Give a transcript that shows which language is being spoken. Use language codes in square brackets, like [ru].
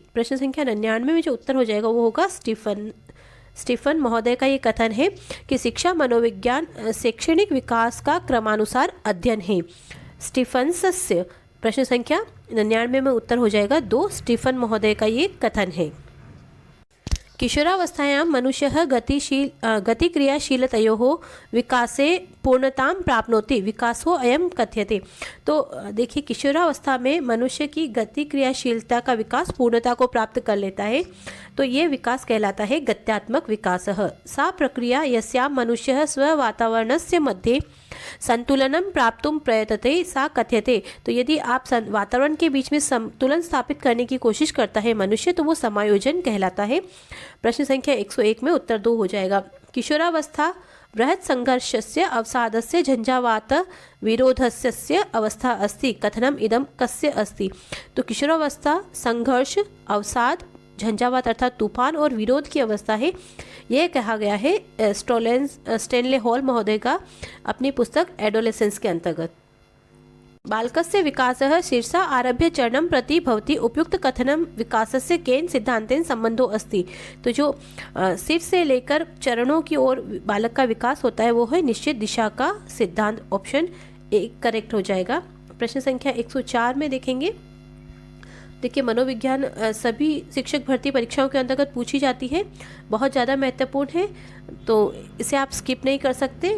[hi] प्रश्न संख्या 99 में जो उत्तर हो जाएगा वो होगा स्टीफन महोदय का ये कथन है कि शिक्षा मनोविज्ञान शैक्षणिक विकास का क्रमानुसार अध्ययन है। स्टीफनस्य प्रश्न संख्या 99 में उत्तर हो जाएगा 2, स्टीफन महोदय का ये कथन है। [sa] किशोरावस्थायां मनुष्यः गतिक्रियाशीलतयोः विकासे पूर्णतां प्राप्नोति विकासो अयं कथ्यते। [hi] तो देखिए किशोरावस्था में मनुष्य की गति क्रियाशीलता का विकास पूर्णता को प्राप्त कर लेता है, तो ये विकास कहलाता है गत्यात्मक विकासः। [sa] सा प्रक्रिया यस्यां मनुष्यः स्ववातावरणस्य मध्ये संतुलनम प्राप्तुम प्रयतते सा कथ्यते। [hi] तो यदि आप वातावरण के बीच में संतुलन स्थापित करने की कोशिश करता है मनुष्य, तो वो समायोजन कहलाता है। प्रश्न संख्या 101 में उत्तर 2 हो जाएगा। [sa] किशोरावस्था बृहत् संघर्षस्य अवसादस्य झंझावात विरोधस्य अवस्था अस्ति कथनम इदम कस्य अस्ति। [hi] तो किशोरावस्था संघर्ष, अवसाद, झंझावात अर्थात तूफान और विरोध की अवस्था है, यह कहा गया है स्टेनले हॉल महोदय का अपनी पुस्तक एडोलेसेंस के अंतर्गत। [sa] बालकस्य विकासः शीर्षा आरभ्य चरणं प्रति भवति उपयुक्त कथनम विकासस्य केन सिद्धांतेन संबंधो अस्ति। [hi] तो जो सिर से लेकर चरणों की ओर बालक का विकास होता है वो है निश्चित दिशा का सिद्धांत। ऑप्शन 1 करेक्ट हो जाएगा। प्रश्न संख्या 104 में देखेंगे। देखिए मनोविज्ञान सभी शिक्षक भर्ती परीक्षाओं के अंतर्गत पूछी जाती है, बहुत ज़्यादा महत्वपूर्ण है, तो इसे आप स्किप नहीं कर सकते।